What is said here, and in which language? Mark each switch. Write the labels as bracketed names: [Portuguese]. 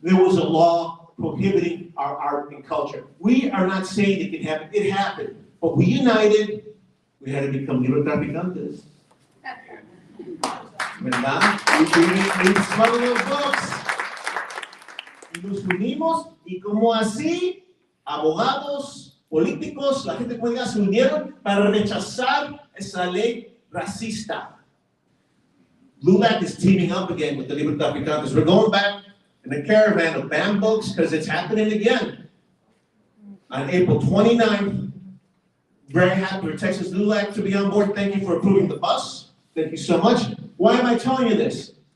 [English] There was a law prohibiting our art and culture. We are not saying it can happen. It happened. But we united. We had to become librotraficantes. [Spanish] ¿Verdad? [English] We smuggled those books. [Spanish] Y nos unimos. Y como así, abogados, políticos, la gente política se unieron para rechazar esa ley racista. [English] LULAC is teaming up again with the librotraficantes. We're going back in a caravan of banned books because it's happening again. On April 29th, very happy for Texas LULAC to be on board. Thank you for approving the bus. Thank you so much. Why am I telling you this?